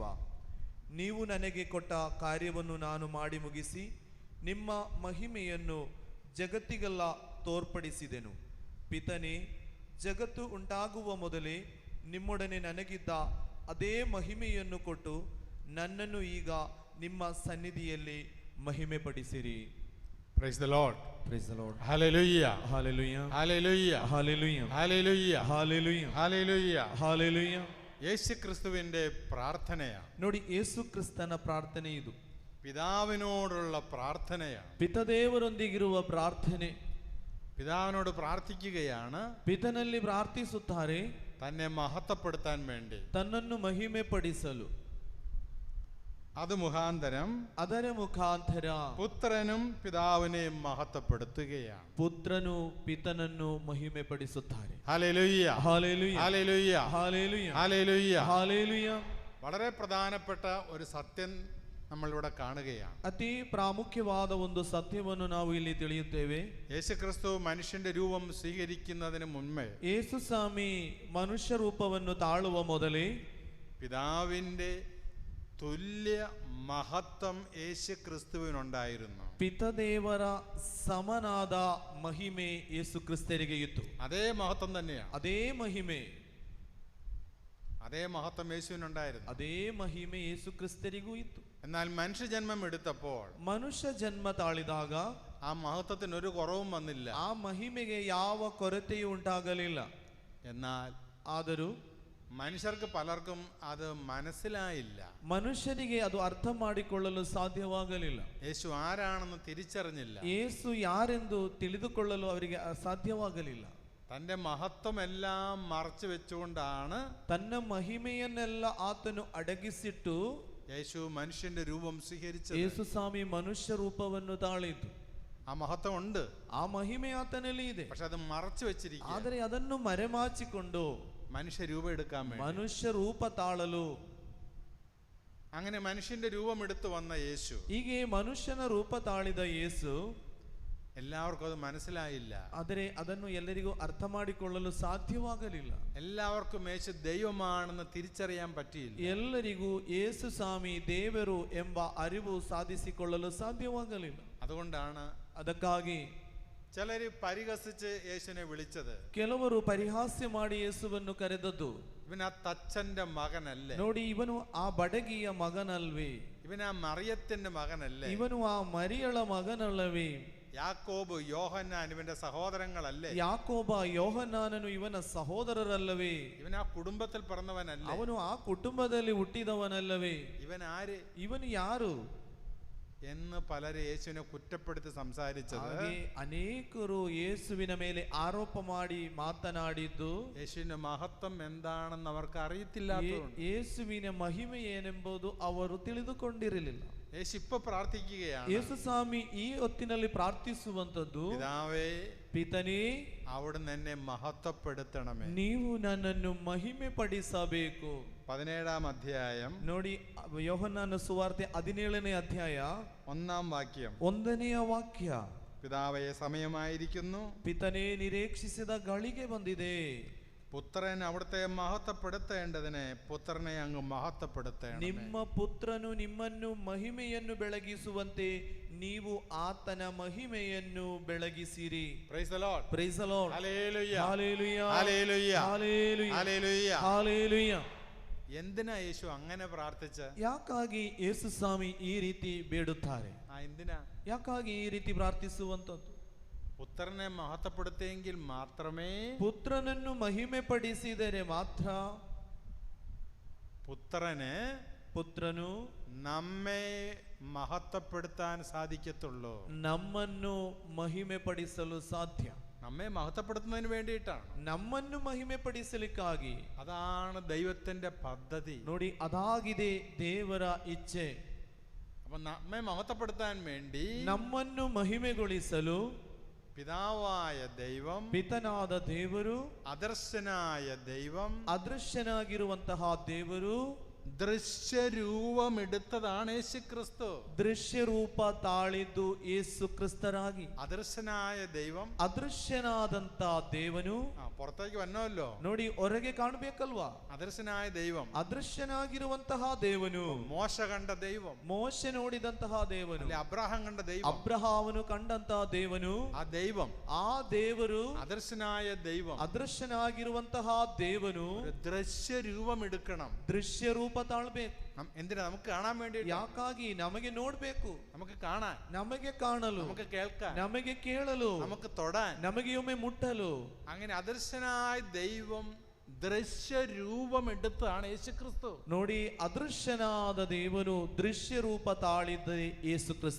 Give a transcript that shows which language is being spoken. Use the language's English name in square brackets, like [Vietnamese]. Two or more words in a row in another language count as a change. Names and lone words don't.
[Kannada] ನೀವು ನನಗೆ ಕೊಟ್ಟ ಕಾರ್ಯವನ್ನು ನಾನು ಮಾಡಿ ಮುಗಿಸಿ ನಿಮ್ಮ ಮಹಿಮೆಯನ್ನು ಜಗತ್ತಿಗೆಲ್ಲ ತೋರ್ಪಡಿಸಿದೆನು. ಪಿತನೇ, ಜಗತ್ತು ಉಂಟಾಗುವ ಮೊದಲೇ ನಿಮ್ಮೊಡನೆ ನನಗಿದ್ದ ಅದೇ ಮಹಿಮೆಯನ್ನು ಕೊಟ್ಟು ನನ್ನನ್ನು ಈಗ ನಿಮ್ಮ ಸನ್ನಿಧಿಯಲ್ಲಿ ಮಹಿಮೆ ಪಡಿಸಿರಿ. [English] Praise the Lord. Praise the Lord. Hallelujah. Hallelujah. Hallelujah. Hallelujah. Hallelujah. Hallelujah. Hallelujah. Hallelujah. [Malayalam] യേശു ക്രിസ്തുവിന്റെ പ്രാർത്ഥനയാണ്. [Kannada] ನೋಡಿ, ಯೇಸು ಕ್ರಿಸ್ತನ ಪ್ರಾರ್ಥನೆ ಇದು. [Malayalam] പിതാവിനോടുള്ള പ്രാർത്ഥനയാണ്. [Kannada] ಪಿತದೇವರೊಂದಿಗಿರುವ ಪ್ರಾರ್ಥನೆ. [Malayalam] പിതാവിനോട് പ്രാർത്ഥിക്കുകയാണ്, [Kannada] ಪಿತನಲ್ಲಿ ಪ್ರಾರ್ಥಿಸುತ್ತಾರೆ, [Malayalam] തന്നെ മഹത്വപ്പെടുത്താൻ വേണ്ടി. [Kannada] ತನ್ನನ್ನು ಮಹಿಮೆ ಪಡಿಸಲು. [Malayalam] അത് മുഖാന്തരം [Kannada] ಅದರ ಮುಖಾಂತರ [Malayalam] പുത്രനും പിതാവിനെയും മഹത്വപ്പെടുത്തുകയാണ്. [Kannada] ಪುತ್ರನು ಪಿತನನ್ನು ಮಹಿಮೆ ಪಡಿಸುತ್ತಾರೆ. [Malayalam] ഹല്ലേലൂയ. ഹല്ലേലൂയ. ഹല്ലേലൂയ. ഹല്ലേലൂയ. ഹല്ലേലൂയ. ഹല്ലേലൂയ. വളരെ പ്രധാനപ്പെട്ട ഒരു സത്യം നമ്മളിവിടെ കാണുകയാണ്. [Kannada] ಅತಿ ಪ್ರಾಮುಖ್ಯವಾದ ಒಂದು ಸತ್ಯವನ್ನು ನಾವು ಇಲ್ಲಿ ತಿಳಿಯುತ್ತೇವೆ. [Malayalam] യേശുക്രിസ്തു മനുഷ്യന്റെ രൂപം സ്വീകരിക്കുന്നതിന് മുൻപേ [Kannada] ಯೇಸು ಸ್ವಾಮಿ ಮನುಷ್ಯ ರೂಪವನ್ನು ತಾಳುವ ಮೊದಲೇ [Malayalam] പിതാവിന്റെ തുല്യ മഹത്വം യേശുക്രിസ്തുവിനുണ്ടായിരുന്നു. [Kannada] ಪಿತದೇವರ ಸಮನಾದ ಮಹಿಮೆ ಯೇಸು ಕ್ರಿಸ್ತರಿಗೆ ಇತ್ತು. [Malayalam] അതേ മഹത്വം തന്നെയാണ്. [Kannada] ಅದೇ ಮಹಿಮೆ, [Malayalam] അതേ മഹത്വം യേശുവിനുണ്ടായിരുന്നു. [Kannada] ಅದೇ ಮಹಿಮೆ ಯೇಸು ಕ್ರಿಸ್ತರಿಗೂ ಇತ್ತು. [Malayalam] എന്നാൽ മനുഷ്യജന്മം എടുത്തപ്പോൾ [Kannada] ಮನುಷ್ಯ ಜನ್ಮ ತಾಳಿದಾಗ [Malayalam] ആ മഹത്വത്തിന് ഒരു കുറവും വന്നില്ല. [Kannada] ಆ ಮಹಿಮೆಗೆ ಯಾವ ಕೊರತೆಯೂ ಉಂಟಾಗಲಿಲ್ಲ. [Malayalam] എന്നാൽ [Kannada] ಆದರೂ [Malayalam] മനുഷ്യർക്ക് പലർക്കും അത് മനസ്സിലായില്ല. [Kannada] ಮನುಷ್ಯನಿಗೆ ಅದು ಅರ್ಥ ಮಾಡಿಕೊಳ್ಳಲು ಸಾಧ್ಯವಾಗಲಿಲ್ಲ. [Malayalam] യേശു ആരാണെന്ന് തിരിച്ചറിഞ്ഞില്ല. [Kannada] ಯೇಸು ಯಾರೆಂದು ತಿಳಿದುಕೊಳ್ಳಲು ಅವರಿಗೆ ಸಾಧ್ಯವಾಗಲಿಲ್ಲ. [Malayalam] തന്റെ മഹത്വമെല്ലാം മറച്ചു വെച്ചുകൊണ്ടാണ് [Kannada] ತನ್ನ ಮಹಿಮೆಯನ್ನೆಲ್ಲ ಆತನು ಅಡಗಿಸಿಟ್ಟು [Malayalam] യേശു മനുഷ്യന്റെ രൂപം സ്വീകരിച്ചത്. [Kannada] ಯೇಸು ಸ್ವಾಮಿ ಮನುಷ್ಯ ರೂಪವನ್ನು ತಾಳಿತು. [Malayalam] ആ മഹത്വം ഉണ്ട്, [Kannada] ಆ ಮಹಿಮೆ ಆತನಲ್ಲಿ ಇದೆ. [Malayalam] പക്ഷെ അത് മറച്ചു വെച്ചിരിക്കുക. [Kannada] ಆದರೆ ಅದನ್ನು ಮರೆಮಾಚಿಕೊಂಡು [Malayalam] മനുഷ്യ രൂപം എടുക്കാൻ വേണ്ടി, [Kannada] ಮನುಷ್ಯ ರೂಪ ತಾಳಲು. [Malayalam] അങ്ങനെ മനുഷ്യന്റെ രൂപം എടുത്തു വന്ന യേശു, [Kannada] ಹೀಗೆ ಮನುಷ್ಯನ ರೂಪ ತಾಳಿದ ಯೇಸು [Malayalam] എല്ലാവർക്കും അത് മനസ്സിലായില്ല. [Kannada] ಆದರೆ ಅದನ್ನು ಎಲ್ಲರಿಗೂ ಅರ್ಥ ಮಾಡಿಕೊಳ್ಳಲು ಸಾಧ್ಯವಾಗಲಿಲ್ಲ. [Malayalam] എല്ലാവർക്കും യേശു ദൈവമാണെന്ന് തിരിച്ചറിയാൻ പറ്റിയില്ല. [Kannada] ಎಲ್ಲರಿಗೂ ಯೇಸು ಸ್ವಾಮಿ ದೇವರು ಎಂಬ ಅರಿವು ಸಾಧಿಸಿಕೊಳ್ಳಲು ಸಾಧ್ಯವಾಗಲಿಲ್ಲ. [Malayalam] അതുകൊണ്ടാണ് [Kannada] ಅದಕ್ಕಾಗಿ [Malayalam] ചിലര് പരിഹസിച്ച് യേശുവിനെ വിളിച്ചത്. [Kannada] ಕೆಲವರು ಪರಿಹಾಸ್ಯ ಮಾಡಿ ಯೇಸುವನ್ನು ಕರೆದದ್ದು, [Malayalam] ഇവൻ ആ തച്ചന്റെ മകനല്ലേ, [Kannada] ನೋಡಿ ಇವನು ಆ ಬಡಗಿಯ ಮಗನಲ್ವೇ, [Malayalam] ഇവൻ ആ മറിയത്തിന്റെ മകനല്ലേ, [Kannada] ಇವನು ಆ ಮರಿಯಳ ಮಗನಲ್ಲವೇ, [Malayalam] യാക്കോബ് യോഹന്നാൻ ഇവന്റെ സഹോദരങ്ങളല്ലേ, [Kannada] ಯಾಕೋಬ ಯೋಹನ್ನಾನನು ಇವನ ಸಹೋದರರಲ್ಲವೇ, [Malayalam] ഇവൻ ആ കുടുംബത്തിൽ പിറന്നവനല്ലേ, [Kannada] ಅವನು ಆ ಕುಟುಂಬದಲ್ಲಿ ಹುಟ್ಟಿದವನಲ್ಲವೇ, [Malayalam] ഇവൻ ആര് [Kannada] ಇವನು ಯಾರು [Malayalam] എന്ന് പലര് യേശുവിനെ കുറ്റപ്പെടുത്തി സംസാരിച്ചത്. [Kannada] ಹಾಗೆ ಅನೇಕರು ಯೇಸುವಿನ ಮೇಲೆ ಆರೋಪ ಮಾಡಿ ಮಾತನಾಡಿದ್ದು [Malayalam] യേശുവിന്റെ മഹത്വം എന്താണെന്ന് അവർക്ക് അറിയത്തില്ല. [Kannada] ಯೇಸುವಿನ ಮಹಿಮೆ ಏನೆಂಬುದು ಅವರು ತಿಳಿದುಕೊಂಡಿರಲಿಲ್ಲ. [Malayalam] യേശു ഇപ്പൊ പ്രാർത്ഥിക്കുകയാണ്. [Kannada] ಯೇಸು ಸ್ವಾಮಿ ಈ ಹೊತ್ತಿನಲ್ಲಿ ಪ್ರಾರ್ಥಿಸುವಂತದ್ದು, [Malayalam] പിതാവേ, [Kannada] ಪಿತನೇ, [Malayalam] അവിടുന്ന് എന്നെ മഹത്വപ്പെടുത്തണമേ. [Kannada] ನೀವು ನನ್ನನ್ನು ಮಹಿಮೆ ಪಡಿಸಬೇಕು. [Malayalam] 17-ാം അധ്യായം [Kannada] ನೋಡಿ, ಯೋಹನ್ನನ ಸುವಾರ್ತೆ 17ನೇ ಅಧ್ಯಾಯ [Malayalam] 1-ാം വാക്യം. [Kannada] 1ನೆಯ ವಾಕ್ಯ. [Malayalam] പിതാവേ, സമയമായിരിക്കുന്നു, [Kannada] ಪಿತನೇ, ನಿರೀಕ್ಷಿಸಿದ ಗಳಿಗೆ ಬಂದಿದೆ. [Malayalam] പുത്രൻ അവിടുത്തെ മഹത്വപ്പെടുത്തേണ്ടതിന് പുത്രനെ അങ്ങ് മഹത്വപ്പെടുത്തേണം. [Kannada] ನಿಮ್ಮ ಪುತ್ರನು ನಿಮ್ಮನ್ನು ಮಹಿಮೆಯನ್ನು ಬೆಳಗಿಸುವಂತೆ ನೀವು ಆತನ ಮಹಿಮೆಯನ್ನು ಬೆಳಗಿಸಿರಿ. [English] Praise the Lord. Praise the Lord. [Malayalam] ഹല്ലേലൂയ, ഹല്ലേലൂയ, ഹല്ലേലൂയ, ഹല്ലേലൂയ, ഹല്ലേലൂയ. ഹല്ലേലൂയ. എന്തിനാ യേശു അങ്ങനെ പ്രാർത്ഥിച്ച? [Kannada] ಯಾಕಾಗಿ ಯೇಸು ಸ್ವಾಮಿ ಈ ರೀತಿ ಬೇಡುತ್ತಾರೆ? [Malayalam] എന്തിനാ? [Kannada] ಯಾಕಾಗಿ ಈ ರೀತಿ ಪ್ರಾರ್ಥಿಸುವಂತದ್ದು? [Malayalam] പുത്രനെ മഹത്വപ്പെടുത്തിയെങ്കിൽ മാത്രമേ, [Kannada] ಪುತ್ರನನ್ನು ಮಹಿಮೆ ಪಡಿಸಿದರೆ ಮಾತ್ರ ಪುತ್ರನು [Malayalam] നമ്മെ മഹത്വപ്പെടുത്താൻ സാധിക്കത്തുള്ളൂ. [Kannada] ನಮ್ಮನ್ನು ಮಹಿಮೆ ಪಡಿಸಲು ಸಾಧ್ಯ. [Malayalam] നമ്മെ മഹത്വപ്പെടുത്തുന്നതിന് വേണ്ടിയിട്ടാണ്. [Kannada] ನಮ್ಮನ್ನು ಮಹಿಮೆ ಪಡಿಸಲಿಕ್ಕಾಗಿ. [Malayalam] അതാണ് ദൈവത്തിന്റെ പദ്ധതി. [Kannada] ನೋಡಿ, ಅದಾಗಿದೆ ದೇವರ ಇಚ್ಛೆ. [Malayalam] അപ്പൊ നമ്മെ മഹത്വപ്പെടുത്താൻ വേണ്ടി, [Kannada] ನಮ್ಮನ್ನು ಮಹಿಮೆಗೊಳಿಸಲು [Malayalam] പിതാവായ ദൈവം, [Kannada] ಪಿತನಾದ ದೇವರು, [Malayalam] അദർശനായ ദൈവം, [Kannada] ಅದೃಶ್ಯನಾಗಿರುವಂತಹ ದೇವರು [Malayalam] ദൃശ്യരൂപമെടുത്തതാണ് യേശു ക്രിസ്തു. [Kannada] ದೃಶ್ಯ ರೂಪ ತಾಳಿದ್ದು ಯೇಸು ಕ್ರಿಸ್ತರಾಗಿ. [Malayalam] അദർശനായ ദൈവം, [Kannada] ಅದೃಶ್ಯನಾದಂತ ದೇವನು [Malayalam] പുറത്തേക്ക് വന്നല്ലോ. [Kannada] ನೋಡಿ, ಹೊರಗೆ ಕಾಣಬೇಕಲ್ವಾ? [Malayalam] അദർശനായ ദൈവം, [Kannada] ಅದೃಶ್ಯನಾಗಿರುವಂತಹ ದೇವನು, [Malayalam] മോശ കണ്ട ദൈവം, [Kannada] ಮೋಶೆ ನೋಡಿದಂತಹ ದೇವನು, [Malayalam] അബ്രഹാം കണ്ട ദൈവം, [Kannada] ಅಬ್ರಹಾಮನು ಕಂಡಂತಹ ದೇವನು, [Malayalam] ആ ദൈവം, [Kannada] ಆ ದೇವರು, [Malayalam] അദർശനായ ദൈവം, [Kannada] ಅದೃಶ್ಯನಾಗಿರುವಂತಹ ದೇವನು [Malayalam] ദൃശ്യരൂപമെടുക്കണം. [Kannada] ದೃಶ್ಯ ರೂಪ ತಾಳ್ಬೇಕು. [Malayalam] എന്തിനാ? നമുക്ക് കാണാൻ വേണ്ടി. [Kannada] ಯಾಕಾಗಿ? ನಮಗೆ ನೋಡ್ಬೇಕು, [Malayalam] നമുക്ക് കാണാൻ, [Kannada] ನಮಗೆ ಕಾಣಲು, [Malayalam] നമുക്ക് കേൾക്കാൻ, [Kannada] ನಮಗೆ ಕೇಳಲು, [Malayalam] നമുക്ക് തൊടാൻ, [Kannada] ನಮಗೆ ಒಮ್ಮೆ ಮುಟ್ಟಲು. [Malayalam] അങ്ങനെ അദർശനായ ദൈവം ദൃശ്യരൂപമെടുത്താണ് യേശു ക്രിസ്തു. [Kannada] ನೋಡಿ, ಅದೃಶ್ಯನಾದ ದೇವನು ದೃಶ್ಯ ರೂಪ ತಾಳಿದ ಯೇಸು ಕ್ರಿಸ್ತ.